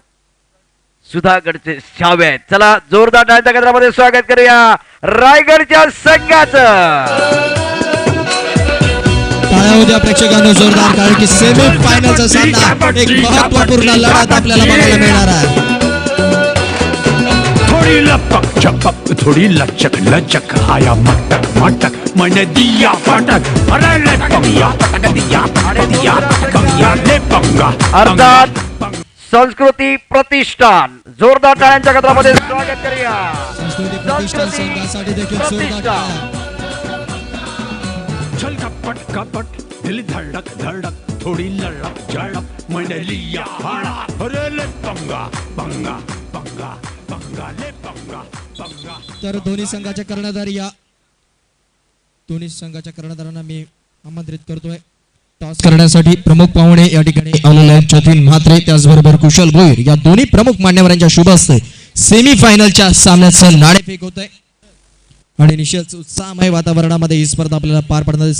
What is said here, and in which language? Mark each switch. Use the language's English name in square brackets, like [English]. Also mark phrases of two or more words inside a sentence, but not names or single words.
[Marathi] सुधागडचे छावे आहेत. चला जोरदार टाळ्यांच्या गजरामध्ये स्वागत करूया रायगडच्या संघाचं. टाळ्या होत्या प्रेक्षकांनो जोरदार, कारण की [English] semi finalcha [Marathi] सामना एक महत्त्वपूर्ण लढत आपल्याला बघायला मिळणार आहे. [Hindi] थोड़ी लपक चपक थोड़ी लचक लचक आया मटक मटक मैंने दिया फटक अरे ले पंगा पटक दिया अरे दिया पंगा ले पंगा. [Marathi] अर्थात संस्कृती प्रतिष्ठान. जोरदार टाळ्यांच्या गजरामध्ये स्वागत करूया संस्कृती प्रतिष्ठान संघासाठी देखील जोरदार टाळ्या. [Hindi] छल कपट कपट दिल धड़क धड़क थोड़ी लड़क झड़क मैंने लिया हाड़ा अरे ले पंगा पंगा पंगा पंगा ले पंगा पंगा. [Marathi] तर दोन्ही संघाच्या कर्णधारांना मी आमंत्रित करतोय टॉस करण्यासाठी. प्रमुख पाहुणे या ठिकाणी आलेले आहेत जतीन म्हात्रे, त्याचबरोबर कुशल भोईर, या दोन्ही प्रमुख मान्यवरांच्या शुभ हस्ते [English] semi finalchya [Marathi] सामन्याचं नाणेफेक होत आहे आणि निश्चित उत्साहमय वातावरणामध्ये ही स्पर्धा आपल्याला पार पडणार दिसते.